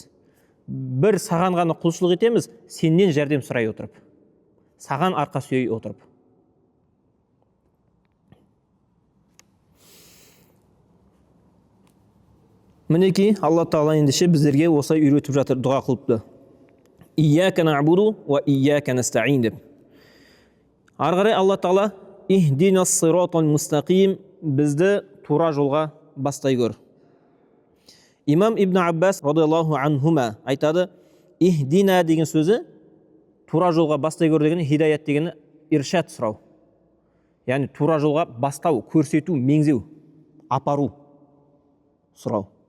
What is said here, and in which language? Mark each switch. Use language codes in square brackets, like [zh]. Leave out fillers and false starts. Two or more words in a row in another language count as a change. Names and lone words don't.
[kk] Бір саған ғана құлшылық етеміз, сенен жәрдем сұрай отырып. Саған арқа сүйей отырып. Мінекей Алла Тағала ендеше біздерге осылай үйретіп жатыр, дұға қылыпты. [ar] إياك نعبد وإياك نستعين деп. [kk] Ары қарай Алла Тағала [ar] اهدنا الصراط المستقيم, [kk] бізді тура жолға бастай көр. Имам Ибн Аббас [ar] رضي الله عنهما [kk] айтады, ихдина деген сөзі тура жолға бастай көр деген, хидаят дегені иршад сұрау. Яғни тура жолға бастау, көрсету, меңзеу, апару сұрау.